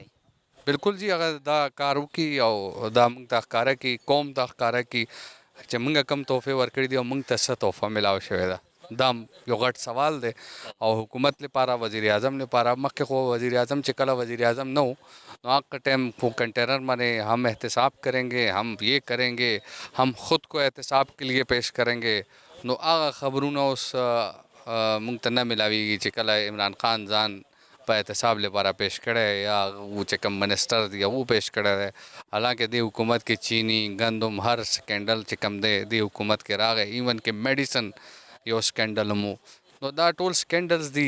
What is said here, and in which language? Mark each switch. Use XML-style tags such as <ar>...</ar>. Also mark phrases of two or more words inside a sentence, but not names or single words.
<ps>بالکل جی هغه دا کار وکړي او دا موږ ته ښکاره کړي، قوم ته ښکاره کړي چې موږ کوم تحفې ورکړي دي او موږ ته څه تحفه ملاو شوې ده. دا یو غټ سوال دی او حکومت لپاره، وزیر اعظم لپاره. مخکې خو وزیر اعظم چې کله وزیر اعظم نه و نو هغه ٹائم کو کنٹینر باندې</ps> <ur>ہم احتساب کریں گے، ہم یہ کریں گے، ہم خود کو احتساب کے لیے پیش کریں گے،</ur> <ps>نو هغه خبرونه اوس موږ ته نه ملاویږي چې کله عمران خان ځان په احتساب لپاره پیش کړی یا و چې کوم منسټر دی هغه پیش کړی دی. حالانکه دې حکومت کې چینی ګندم هر سکینډل چې کوم دی دې حکومت کې راغی، ایون کې میډیسن یو سکینډل هم و، نو دا ټول سکینډلز دي.</ps>